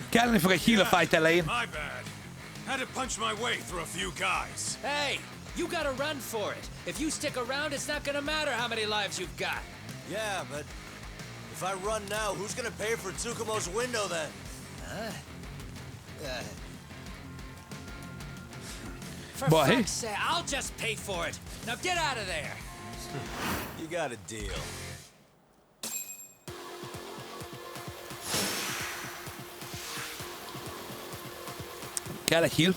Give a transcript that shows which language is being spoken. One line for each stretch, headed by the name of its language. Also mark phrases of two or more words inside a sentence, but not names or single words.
Hungarian: Kelleni fog egy heal a fight elején.
English: My bad. Had to punch my way through a few guys. Hey, you gotta run for it. If you stick around, it's not gonna matter how many lives you've got. Yeah, but if I run now, who's gonna pay for Tsukumo's window then? For Boy. fuck's sake, I'll just pay for it. Now get out of there. You got a deal.
Hungarian: Kell egy heal.